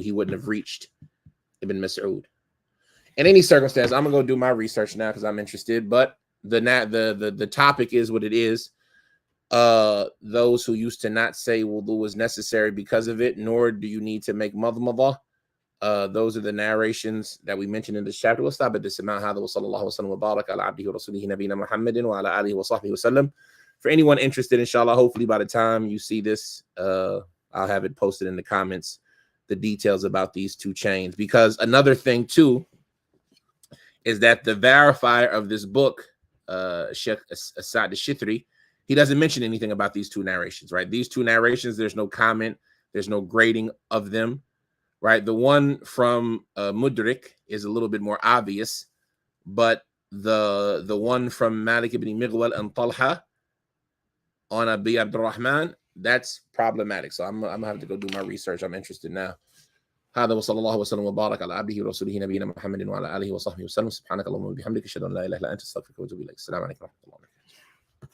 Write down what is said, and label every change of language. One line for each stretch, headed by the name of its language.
English: He wouldn't have reached Ibn Mas'ud. In any circumstance, I'm gonna go do my research now because I'm interested. But the topic is what it is. Those who used to not say wudu was necessary because of it, nor do you need to make madmadah, Those are the narrations that we mentioned in this chapter. We'll stop at this amount.
Arabic: هذا وصلى الله وسلم وبارك على عبده ورسوله نبينا محمد وعلى آله وصحبه وسلم.
English: For anyone interested, inshallah, hopefully by the time you see this, I'll have it posted in the comments, the details about these two chains. Because another thing too is that the verifier of this book, Sheikh Asad al-Shithri, he doesn't mention anything about these two narrations, right? These two narrations, there's no comment, there's no grading of them, right? The one from Mudrik is a little bit more obvious, but the one from Malik ibn Mighwal and Talha on Abi Abdurrahman, that's problematic. So I'm gonna have to go do my research. I'm interested now.
Arabic: هذا وصلى الله وسلم وبارك على عبده ورسوله نبينا محمد وعلى آله وصحبه وسلم. سبحانك اللهم وبحمدك أشهد أن لا إله إلا أنت أستغفرك وأتوب إليك. السلام عليكم ورحمة الله وبركاته.